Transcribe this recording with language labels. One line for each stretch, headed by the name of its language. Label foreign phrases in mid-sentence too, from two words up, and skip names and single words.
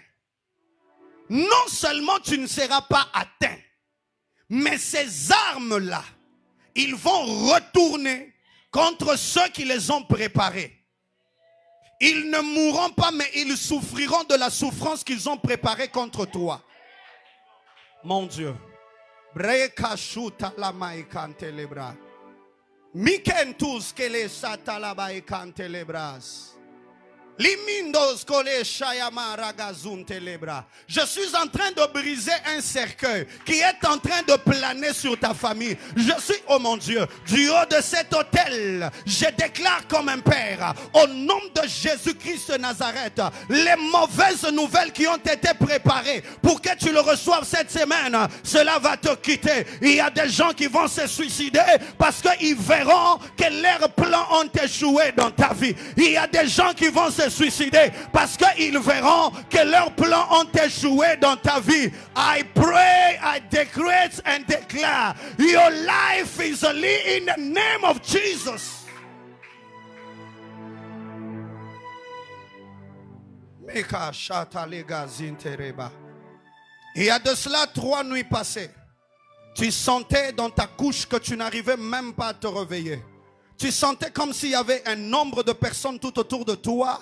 French: Non seulement tu ne seras pas atteint, mais ces armes-là, ils vont retourner contre ceux qui les ont préparées. Ils ne mourront pas, mais ils souffriront de la souffrance qu'ils ont préparée contre toi. Mon Dieu. Mikentus kele satalaba ekante lebras. Je suis en train de briser un cercueil qui est en train de planer sur ta famille. Je suis, oh mon Dieu, du haut de cet autel, je déclare comme un père, au nom de Jésus-Christ de Nazareth, les mauvaises nouvelles qui ont été préparées pour que tu le reçoives cette semaine, cela va te quitter. Il y a des gens qui vont se suicider parce qu'ils verront que leurs plans ont échoué dans ta vie. Il y a des gens qui vont se suicider parce qu'ils verront que leurs plans ont échoué dans ta vie.
English: I pray, I decree and declare your life is in the name of Jesus.
French: Il y a de cela 3 nuits passées, tu sentais dans ta couche que tu n'arrivais même pas à te réveiller. Tu sentais comme s'il y avait un nombre de personnes tout autour de toi.